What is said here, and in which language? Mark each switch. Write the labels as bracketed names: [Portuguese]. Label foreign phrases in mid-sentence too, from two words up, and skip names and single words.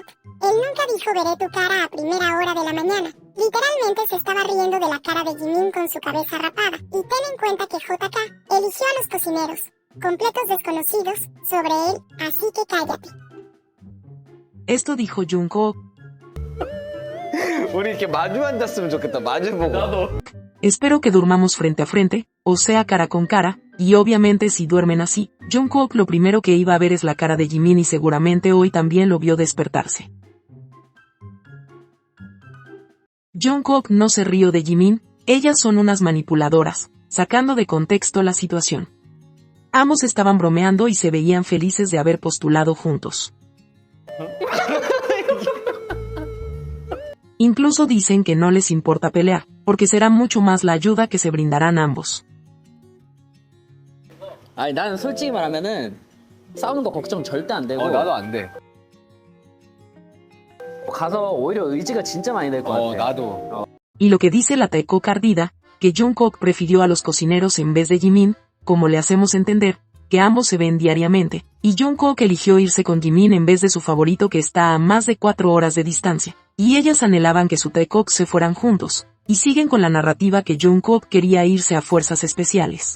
[Spanish] Él nunca dijo veré tu cara a primera hora de la mañana. Literalmente se estaba riendo de la cara de Jimin con su cabeza rapada. Y ten en cuenta que JK eligió a los cocineros, completos desconocidos, sobre él, así que cállate. Esto dijo Jungkook. [Korean] 우리 이렇게 마주 앉았으면 좋겠다. 마주 보고. [Spanish] Espero que durmamos frente a frente, o sea cara con cara, y obviamente si duermen así, Jungkook lo primero que iba a ver es la cara de Jimin y seguramente hoy también lo vio despertarse. Jungkook no se rió de Jimin, ellas son unas manipuladoras, sacando de contexto la situación. Ambos estaban bromeando y se veían felices de haber postulado juntos. Incluso dicen que no les importa pelear, porque será mucho más la ayuda que se brindarán ambos. [Korean] 아니 나는 솔직히 말하면은 싸우는 거 걱정 절대 안 되고 나도 안 돼. 가서 오히려 의지가 진짜 많이 될 것 같아. 나도. [Spanish] Y lo que dice la Taeko Cardida, que Jungkook prefirió a los cocineros en vez de Jimin, como le hacemos entender, que ambos se ven diariamente, y Jungkook eligió irse con Jimin en vez de su favorito que está a más de 4 horas de distancia, y ellas anhelaban que su Taekook se fueran juntos, y siguen con la narrativa que Jungkook quería irse a fuerzas especiales.